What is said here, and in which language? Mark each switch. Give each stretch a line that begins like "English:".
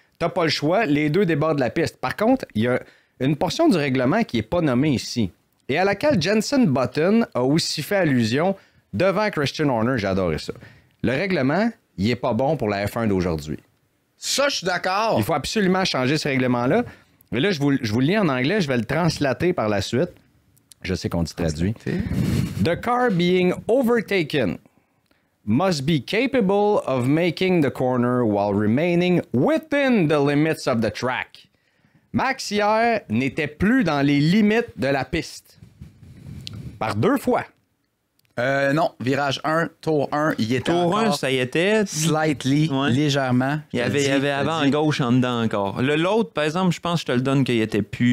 French: T'as pas le choix, les deux débordent la piste. Par contre, il y a une portion du règlement qui est pas nommée ici, et à laquelle Jenson Button a aussi fait allusion devant Christian Horner. J'ai adoré ça. Le règlement, il est pas bon pour la F1 d'aujourd'hui. Ça, je suis d'accord. Il faut absolument changer ce règlement-là. Mais là, je vous le lis en anglais, je vais le translater par la suite. Je sais qu'on dit traduit.
English: The car being overtaken must be capable of making the corner while remaining within the limits of the track.
French: Max, hier, n'était plus dans les limites de la piste. Par 2 fois. Non, virage 1, tour 1, il était Tour 1, encore ça y était.
English: slightly,
French: Ouais. légèrement. Il y avait avant à gauche en dedans encore. L'autre, par exemple, je pense que je te le donne qu'il était plus.